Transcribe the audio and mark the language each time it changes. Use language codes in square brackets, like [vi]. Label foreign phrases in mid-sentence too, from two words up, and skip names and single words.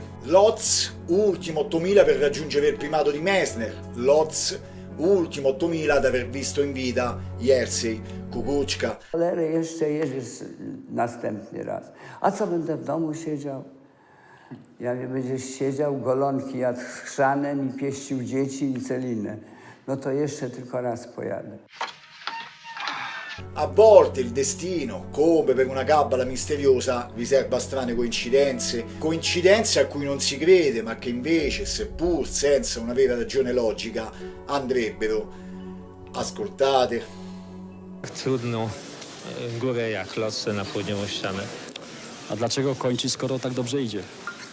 [it] Lotz, ultimo 8000 per raggiungere il primato di Messner. Lotz, ultimo 8000 ad aver visto in vita Jerzy Kukuczka. [pl] Ale jeszcze jedziesz następny raz. A co będę w domu siedział? Ja mówię, będziesz siedział, golonki jadł chrzanem i pieścił dzieci i celinę. No to jeszcze tylko raz pojadę. [it] A volte il destino, come per una cabala misteriosa, riserva strane coincidenze, coincidenze a cui non si crede, ma che invece, seppur senza una vera ragione logica, andrebbero ascoltate. [pl] Trudną górę jak Lotse na południową ścianę. A dlaczego kończyć, skoro tak dobrze idzie?